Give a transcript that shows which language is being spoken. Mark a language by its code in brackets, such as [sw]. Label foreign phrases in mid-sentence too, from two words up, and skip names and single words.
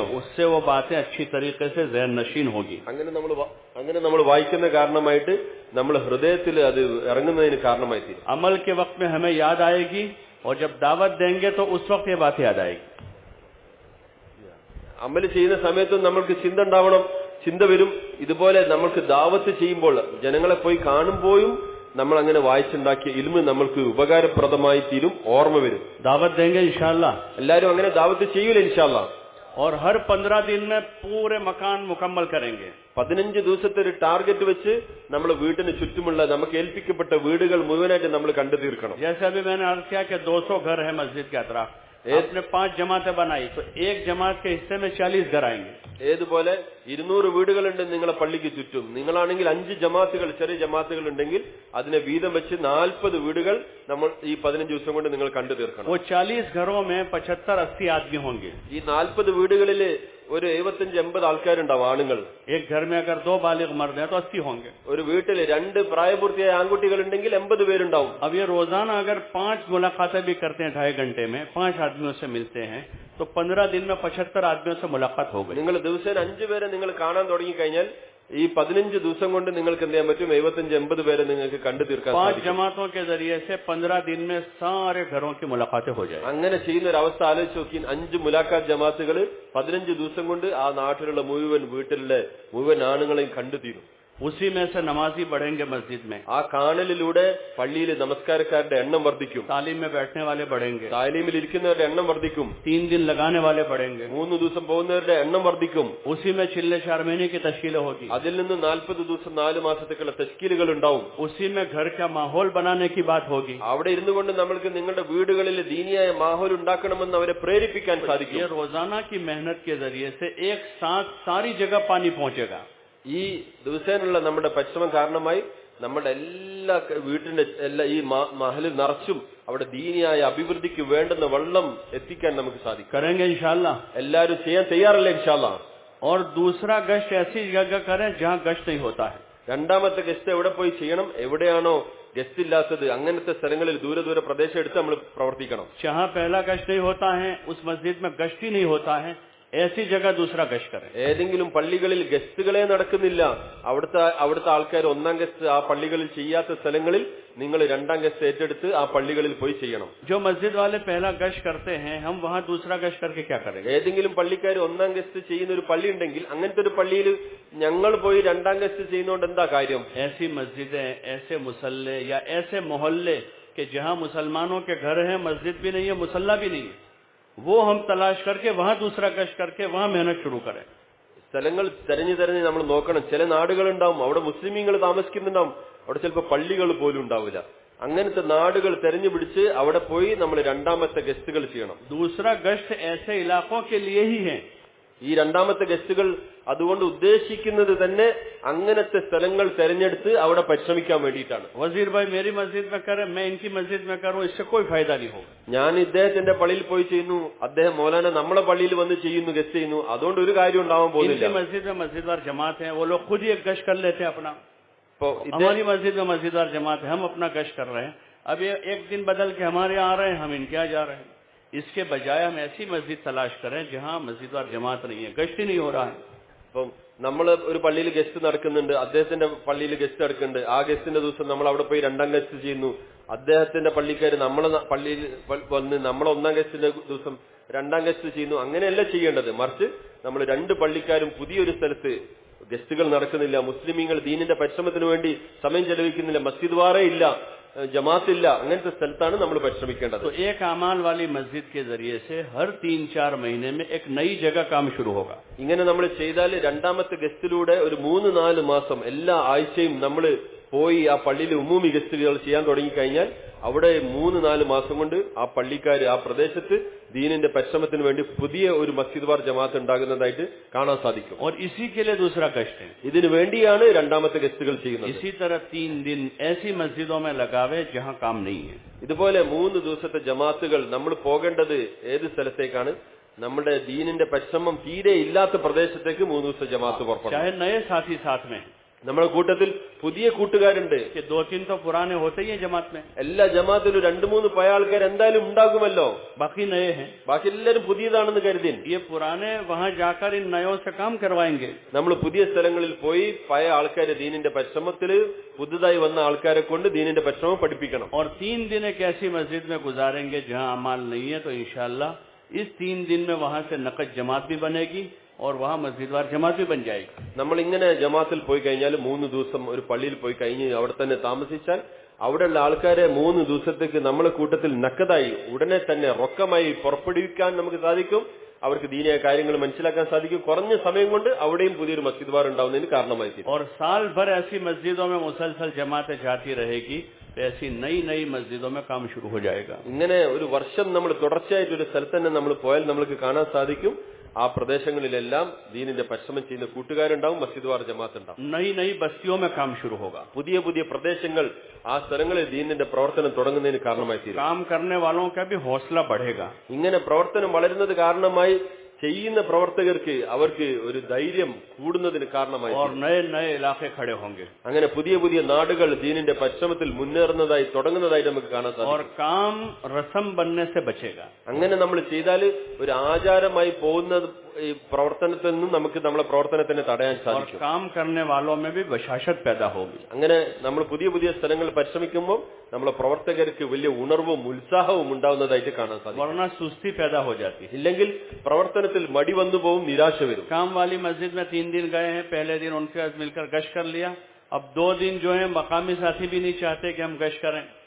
[hi] उससे वो बातें अच्छी तरीके से ज़हन नशीन होगी. [ml] അങ്ങനെ നമ്മൾ വായിക്കുന്ന കാരണമായിട്ട് നമ്മുടെ ഹൃദയത്തിൽ അത് ഇറങ്ങുന്നതിന് കാരണമായി തീരും. [hi] अमल के वक्त में हमें याद आएगी और जब दावत देंगे तो उस वक्त ये बात याद आएगी. [ml] അമൽ ചെയ്യുന്ന സമയത്തും നമ്മൾക്ക് ചിന്ത ഉണ്ടാവണം, ചിന്ത വരും. ഇതുപോലെ നമ്മൾക്ക് ദാവത്ത് ചെയ്യുമ്പോൾ, ജനങ്ങളെ പോയി കാണുമ്പോഴും നമ്മൾ അങ്ങനെ വായിച്ചുണ്ടാക്കിയ ഇൽമ് നമ്മൾക്ക് ഉപകാരപ്രദമായി തീരും, ഓർമ്മ വരും. [hi] दावत देंगे इंशाअल्लाह. [ml] എല്ലാരും അങ്ങനെ ദാവത്ത് ചെയ്യൂല ഇൻഷാല്ലാ. [hi] और हर 15 दिन में पूरे मकान मुकम्मल करेंगे. [ml] 15 ദിവസത്തെ ഒരു ടാർഗറ്റ് വെച്ച് നമ്മൾ വീട്ടിന് ചുറ്റുമുള്ള നമുക്ക് ഏൽപ്പിക്കപ്പെട്ട വീടുകൾ മുഴുവനായിട്ട് നമ്മൾ കണ്ടു തീർക്കണം. [hi] जैसे अभी मैंने अर्ज किया कि 200 घर है मस्जिद के अतराफ. आपने 5 जमातें बनाई तो एक जमात के हिस्से में 40 घर आएंगे. [ml] ഏതുപോലെ 200 വീടുകളുണ്ട് നിങ്ങളെ പള്ളിക്ക് ചുറ്റും. നിങ്ങളാണെങ്കിൽ 5 ജമാഅത്തുകൾ, ചെറിയ ജമാഅത്തുകൾ ഉണ്ടെങ്കിൽ അതിനെ വീതം വെച്ച് 40 വീടുകൾ നമ്മൾ ഈ 15 ദിവസം കൊണ്ട് നിങ്ങൾ കണ്ടു തീർക്കണം. [hi] 40 घरों में 75-80 आदमी होंगे. [ml] ഈ 40 വീടുകളിൽ ഒരു 75-80 ആൾക്കാരുണ്ടാവും, ആണുങ്ങൾ. [hi] एक घर में अगर 2 बालिग मर्द हैं तो 80 होंगे. [ml] ഒരു വീട്ടിൽ 2 പ്രായപൂർത്തിയായ ആൺകുട്ടികൾ ഉണ്ടെങ്കിൽ 80 പേരുണ്ടാവും. [hi] अब ये रोजाना अगर 5 मुलाकातें भी करते हैं 2.5 घंटे में, 5 आदमियों से मिलते हैं तो 15 दिन में 75 आदमियों से मुलाकात हो गई. [ml] നിങ്ങൾ ദിവസേന 5 പേരെ നിങ്ങൾ കാണാൻ തുടങ്ങി കഴിഞ്ഞാൽ ഈ 15 ദിവസം കൊണ്ട് നിങ്ങൾക്ക് എന്ത് ചെയ്യാൻ പറ്റും? 75-80 പേരെ നിങ്ങൾക്ക് കണ്ടു തീർക്കാൻ സാധിക്കും. [hi] 5 जमातों के जरिए से 15 दिन में सारे घरों की मुलाकातें हो जाए. [ml] അങ്ങനെ ചെയ്യുന്ന ഒരു അവസ്ഥ ആലോചിച്ച് നോക്കി. 5 മുലാഖാത്ത് ജമാഅത്തുകൾ 15 ദിവസം കൊണ്ട് ആ നാട്ടിലുള്ള മുഴുവൻ വീട്ടിലെ മുഴുവൻ ആണുങ്ങളെയും കണ്ടു തീരും. [hi] उसी में से नमाजी बढ़ेंगे मस्जिद में. [ml] ആ കാണലിലൂടെ പള്ളിയിൽ നമസ്കാരക്കാരുടെ എണ്ണം വർദ്ധിക്കും. [hi] तालीम में बैठने वाले बढ़ेंगे. [ml] താലീമിൽ ഇരിക്കുന്നവരുടെ എണ്ണം വർദ്ധിക്കും. [hi] 3 दिन लगाने वाले बढ़ेंगे. [ml] 3 ദിവസം പോകുന്നവരുടെ എണ്ണം വർദ്ധിക്കും. [hi] उसी में चिल्ले 4 महीने की तश्कीलें होगी. [ml] അതിൽ നിന്ന് 40 ദിവസം 4 മാസത്തേക്കുള്ള തശ്കീലുകൾ ഉണ്ടാവും. [hi] उसी में घर का माहौल बनाने की बात होगी. [ml] അവിടെ ഇരുന്നു കൊണ്ട് നമ്മൾക്ക് നിങ്ങളുടെ വീടുകളിൽ ദീനിയായ മാഹോൽ ഉണ്ടാക്കണമെന്ന് അവരെ പ്രേരിപ്പിക്കാൻ സാധിക്കും. [hi] ये रोजाना की मेहनत के जरिए से एक साथ सारी जगह पानी पहुंचेगा. [ml] ഈ ദിവസേനുള്ള നമ്മുടെ പരിശ്രമം കാരണമായി നമ്മുടെ എല്ലാ വീട്ടിന്റെ ഈ മഹലിൽ നിറച്ചും അവിടെ ദീനിയായ അഭിവൃദ്ധിക്ക് വേണ്ടുന്ന വെള്ളം എത്തിക്കാൻ നമുക്ക് സാധിക്കും. [hi] करेंगे इंशाल्लाह. [ml] എല്ലാവരും ചെയ്യാൻ തയ്യാറല്ലേ ഇൻഷാല്ലാ? [hi] और दूसरा गश्त ऐसी जगह करें जहां गश्त नहीं होता है. [ml] രണ്ടാമത്തെ ഗസ്റ്റ് എവിടെ പോയി ചെയ്യണം? എവിടെയാണോ ഗസ്റ്റ് ഇല്ലാത്തത് അങ്ങനത്തെ സ്ഥലങ്ങളിൽ ദൂരെ ദൂരെ പ്രദേശം എടുത്ത് നമ്മൾ പ്രവർത്തിക്കണം. [hi] जहां पहला गश्त नहीं होता है, उस मस्जिद में गश्त ही नहीं होता है, ऐसी जगह दूसरा गश्त करें. [ml] ഏതെങ്കിലും പള്ളികളിൽ ഗസ്റ്റുകളെ നടക്കുന്നില്ല, അവിടുത്തെ ആൾക്കാർ ഒന്നാം ഗസ്റ്റ് ആ പള്ളികളിൽ ചെയ്യാത്ത സ്ഥലങ്ങളിൽ നിങ്ങൾ രണ്ടാം ഗസ്റ്റ് ഏറ്റെടുത്ത് ആ പള്ളികളിൽ പോയി ചെയ്യണം. [hi] जो मस्जिद वाले पहला गश्त करते हैं, हम वहां दूसरा गश्त करके क्या करेंगे? [ml] ഏതെങ്കിലും പള്ളിക്കാർ ഒന്നാം ഗസ്റ്റ് ചെയ്യുന്ന ഒരു പള്ളി ഉണ്ടെങ്കിൽ അങ്ങനത്തെ ഒരു പള്ളിയിൽ ഞങ്ങൾ പോയി രണ്ടാം ഗസ്റ്റ് ചെയ്യുന്നതുകൊണ്ട് എന്താ കാര്യം? [hi] ऐसी मस्जिदें, ऐसे मुसल्ले या ऐसे मोहल्ले कि जहां मुसलमानों के घर हैं, मस्जिद भी नहीं है, मुसल्ला भी नहीं है, वो हम तलाश करके वहां दूसरा गश्त करके वहां मेहनत शुरू करें. [ml] സ്ഥലങ്ങൾ തെരഞ്ഞു നമ്മൾ നോക്കണം. ചില നാടുകളുണ്ടാവും അവിടെ മുസ്ലിമീങ്ങൾ താമസിക്കുന്നുണ്ടാവും, അവിടെ ചിലപ്പോൾ പള്ളികൾ പോലും ഉണ്ടാവില്ല. അങ്ങനത്തെ നാടുകൾ തെരഞ്ഞു പിടിച്ച് അവിടെ പോയി നമ്മൾ രണ്ടാമത്തെ ഗസ്റ്റുകൾ ചെയ്യണം. [hi] दूसरा गश्त ऐसे इलाकों के लिए ही है. [ml] ഈ രണ്ടാമത്തെ ഗസ്റ്റുകൾ അതുകൊണ്ട് ഉദ്ദേശിക്കുന്നത് തന്നെ അങ്ങനത്തെ സ്ഥലങ്ങൾ തെരഞ്ഞെടുത്ത് അവിടെ പരിശ്രമിക്കാൻ വേണ്ടിയിട്ടാണ്. [hi] वजीर भाई मेरी मस्जिद में करे, मैं इनकी मस्जिद में करूं, इससे कोई फायदा नहीं होगा. [ml] ഞാൻ ഇദ്ദേഹത്തിന്റെ പള്ളിയിൽ പോയി ചെയ്യുന്നു, അദ്ദേഹം മൗലാന നമ്മളെ പള്ളിയിൽ വന്ന് ചെയ്യുന്നു, ഗസ്റ്റ് ചെയ്യുന്നു, അതുകൊണ്ട് ഒരു കാര്യം ഉണ്ടാവാൻ പോകുന്നില്ല. [hi] इनकी मस्जिद में मस्जिदवार जमात है, वो लोग खुद ही एक गश्त कर लेते हैं अपना. हमारी मस्जिद में मस्जिदवार जमात है, हम अपना गश्त कर रहे हैं. अब ये एक दिन बदल के हमारे आ रहे हैं, हम इनके यहाँ जा रहे हैं. इसके बजाय हम ऐसी मस्जिद तलाश करें जहां मस्जिदवार जमात नहीं है, गश्त ही नहीं हो रहा है. [ml] അപ്പം നമ്മൾ ഒരു പള്ളിയിൽ ഗസ്റ്റ് നടക്കുന്നുണ്ട്, അദ്ദേഹത്തിന്റെ പള്ളിയിൽ ഗസ്റ്റ് നടക്കുന്നുണ്ട്, ആ ഗസ്റ്റിന്റെ ദിവസം നമ്മൾ അവിടെ പോയി രണ്ടാം ഗസ്റ്റ് ചെയ്യുന്നു, അദ്ദേഹത്തിന്റെ പള്ളിക്കാർ നമ്മളെ പള്ളിയിൽ വന്ന് നമ്മളെ ഒന്നാം ഗസ്റ്റിന്റെ ദിവസം രണ്ടാം ഗസ്റ്റ് ചെയ്യുന്നു. അങ്ങനെയല്ല ചെയ്യേണ്ടത്. മറിച്ച് നമ്മൾ 2 പള്ളിക്കാരും പുതിയൊരു സ്ഥലത്ത് ഗസ്റ്റുകൾ നടക്കുന്നില്ല, മുസ്ലിമീങ്ങൾ ദീനിന്റെ പരിശ്രമത്തിന് വേണ്ടി സമയം ചെലവഴിക്കുന്നില്ല, മസ്ജിദ് വാറേ ഇല്ല, ജമാഅത്ത് ഇല്ല, അങ്ങനത്തെ സ്ഥലത്താണ് നമ്മൾ പരിശ്രമിക്കേണ്ടത്. [hi] तो एक अमाल वाली मस्जिद के जरिए से हर 3-4 महीने में एक नई जगह काम शुरू होगा. [ml] ഇങ്ങനെ നമ്മൾ ചെയ്താൽ രണ്ടാമത്തെ ഗസ്റ്റിലൂടെ ഒരു 3-4 മാസം എല്ലാ ആഴ്ചയും നമ്മൾ പോയി ആ പള്ളിയിൽ ഉമ്മൂമി ഗസ്റ്റുകൾ ചെയ്യാൻ തുടങ്ങിക്കഴിഞ്ഞാൽ അവിടെ 3-4 മാസം കൊണ്ട് ആ പള്ളിക്കാർ ആ പ്രദേശത്ത് ദീനിന്റെ പരിശ്രമത്തിന് വേണ്ടി പുതിയ ഒരു മസ്ജിദ് വാർ ജമാഅത്ത് ഉണ്ടാകുന്നതായിട്ട് കാണാൻ സാധിക്കും. [hi] और इसी के लिए दूसरा गश्त है. [ml] ഇതിനു വേണ്ടിയാണ് രണ്ടാമത്തെ ഗസ്റ്റുകൾ ചെയ്യുന്നത്. [hi] इसी तरह 3 दिन ऐसी मस्जिदों में लगावे जहां काम नहीं है. [ml] ഇതുപോലെ 3 ദിവസത്തെ ജമാഅത്തുകൾ നമ്മൾ പോകേണ്ടത് ഏത് സ്ഥലത്തേക്കാണ്? നമ്മുടെ ദീനിന്റെ പരിശ്രമം തീരെ ഇല്ലാത്ത പ്രദേശത്തേക്ക് 3 ദിവസത്തെ ജമാഅത്ത് പുറപ്പെടും. [hi] चाहे नए साथी साथ में, [ml] നമ്മുടെ കൂട്ടത്തിൽ പുതിയ കൂട്ടുകാരുണ്ട്. [hi] 2-3 तो पुराने होते ही हैं जमात में. [ml] എല്ലാ ജമാഅത്തിലും 2-3 പഴയ ആൾക്കാർ എന്തായാലും ഉണ്ടാകുമല്ലോ. [hi] बाकी नए हैं. [ml] ബാക്കി എല്ലാവരും പുതിയതാണെന്ന് കരുതി [hi] ये पुराने वहां जाकर इन नयों से काम करवाएंगे. [ml] നമ്മൾ പുതിയ സ്ഥലങ്ങളിൽ പോയി പഴയ ആൾക്കാരെ ദീനിന്റെ പരിശ്രമത്തിൽ പുതുതായി വന്ന ആൾക്കാരെ കൊണ്ട് ദീനിന്റെ പരിശ്രമം പഠിപ്പിക്കണം. [hi] और 3 दिन एक ऐसी मस्जिद में गुजारेंगे जहां अमाल नहीं है, तो इंशाअल्लाह इस 3 दिन में वहां से नकद जमात भी बनेगी और वहां मस्जिदवार जमात भी बन जाएगी. [ml] നമ്മൾ ഇങ്ങനെ ജമാഅത്തിൽ പോയി കഴിഞ്ഞാൽ 3 ദിവസം ഒരു പള്ളിയിൽ പോയി കഴിഞ്ഞ് അവിടെ തന്നെ താമസിച്ചാൽ അവിടെയുള്ള ആൾക്കാരെ 3 ദിവസത്തേക്ക് നമ്മളെ കൂട്ടത്തിൽ നക്കതായി ഉടനെ തന്നെ റൊക്കമായി പുറപ്പെടുവിക്കാൻ നമുക്ക് സാധിക്കും. അവർക്ക് ദീനിയായ കാര്യങ്ങൾ മനസ്സിലാക്കാൻ സാധിക്കും. കുറഞ്ഞ സമയം കൊണ്ട് അവിടെയും പുതിയൊരു മസ്ജിദ് വാർ ഉണ്ടാവുന്നതിന് കാരണമായി തീരും. [hi] और साल भर ऐसी मस्जिदों में मुसलसल जमातें जाती रहेगी, तो ऐसी नई मस्जिदों में काम शुरू हो जाएगा. [ml] ഇങ്ങനെ ഒരു വർഷം നമ്മൾ തുടർച്ചയായിട്ട് ഒരു സ്ഥലത്ത് തന്നെ നമ്മൾ പോയാൽ നമുക്ക് കാണാൻ സാധിക്കും ആ പ്രദേശങ്ങളിലെല്ലാം ദീനിന്റെ പരിശ്രമം ചെയ്യുന്ന കൂട്ടുകാരുണ്ടാവും, മസ്ജിദ് വാർ ജമാഅത്ത് ഉണ്ടാവും. [hi] नई नई बस्तियों में काम शुरू होगा. [ml] പുതിയ പുതിയ പ്രദേശങ്ങൾ ആ സ്ഥലങ്ങളിൽ ദീനിന്റെ പ്രവർത്തനം തുടങ്ങുന്നതിന് കാരണമായി തീരും. [hi] काम करने वालों का भी हौसला बढ़ेगा. [ml] ഇങ്ങനെ പ്രവർത്തനം വളരുന്നത് കാരണമായി ചെയ്യുന്ന പ്രവർത്തകർക്ക് അവർക്ക് ഒരു ധൈര്യം കൂടുന്നതിന് കാരണമായി [hi] और नए नए इलाके खड़े होंगे. [ml] അങ്ങനെ പുതിയ പുതിയ നാടുകൾ ദീനിന്റെ പരിശ്രമത്തിൽ മുന്നേറുന്നതായി തുടങ്ങുന്നതായി നമുക്ക് കാണാൻ സാധിക്കും. [hi] और काम रस्म बनने से बचेगा. [ml] അങ്ങനെ നമ്മൾ ചെയ്താൽ ഒരു ആചാരമായി പോകുന്ന ഈ പ്രവർത്തനത്തിൽ നിന്നും നമുക്ക് നമ്മളെ പ്രവർത്തനത്തിനെ തടയാൻ [hi] और [ml] സാധിക്കും. [hi] काम करने वालों में भी बशाशत पैदा होगी. [ml] അങ്ങനെ നമ്മൾ പുതിയ പുതിയ സ്ഥലങ്ങൾ പരിശ്രമിക്കുമ്പോൾ നമ്മളെ പ്രവർത്തകർക്ക് വലിയ ഉണർവും ഉത്സാഹവും ഉണ്ടാവുന്നതായിട്ട് കാണാൻ സാധിക്കും. [hi] वरना सुस्ती पैदा हो जाती है. [ml] ഇല്ലെങ്കിൽ പ്രവർത്തനത്തിൽ മടി വന്നു പോവും, നിരാശ വരും. [hi] काम वाली मस्जिद में 3 दिन गए हैं, पहले दिन उनके साथ मिलकर गश्त कर लिया. अब 2 दिन जो है मकामी साथी भी नहीं चाहते कि हम गश्त करें.